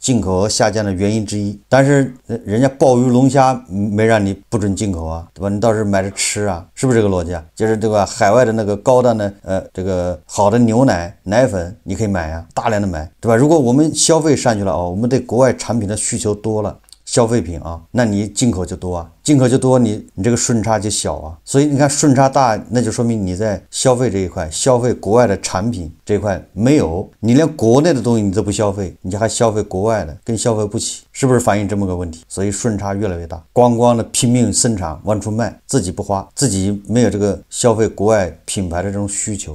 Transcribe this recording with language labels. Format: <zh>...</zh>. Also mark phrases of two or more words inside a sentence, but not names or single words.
<zh>進口額下降的原因之一。但是人家鮑魚龍蝦沒讓你不准进口啊，对吧？你倒是買着吃啊，是不是這個邏輯啊？就是对吧？海外的那個高端的這個好的牛奶、奶粉你可以買啊，大量的買，對吧？如果我們消費上去了啊，我们对國外產品的需求多了，消費品啊，那你進口就多啊，進口就多，你這個順差就小啊。所以你看順差大，那就說明你在消費這一塊，消費國外的產品這一塊沒有，你連國內的東西你都不消費，你就還消費國外的，跟消費不起，是不是反映這麼個問題？所以順差越來越大，光的拼命生產往出賣，自己不花，自己沒有這個消費國外品牌的這種需求。</zh>